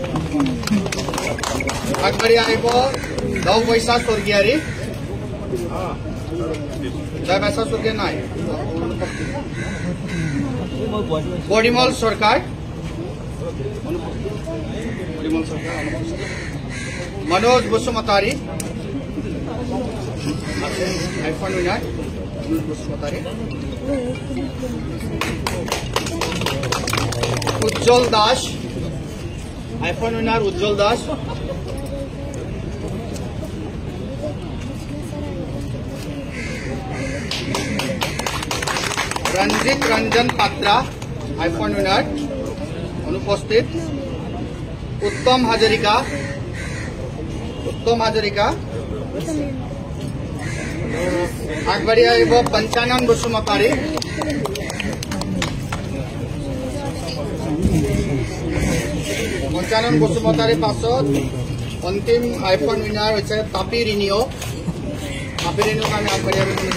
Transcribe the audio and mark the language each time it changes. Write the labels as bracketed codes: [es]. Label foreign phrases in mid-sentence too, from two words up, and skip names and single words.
[as] আগবাঢ়ি আহিব দহবৈশা স্বৰ্গীয়াৰী নাই পৰিমল সৰকাৰ মনোজ বসুমতাৰী [en] iPhone winner [as] মনোজ বসুমতাৰী উজ্জ্বল দাস [en] iPhone winner [as] উজ্জ্বল দাস रंजित रंजन पात्रा [en] iPhone winner [as] अनुपस्थित उत्तम हाजरिका আগবাঢ়ি আহিব পঞ্চানন বসুমতাৰী পাছত অন্তিম [en] iPhone winner [as] হৈছে তাপি ৰিনিও কাৰণে আগবাঢ়ি আহিব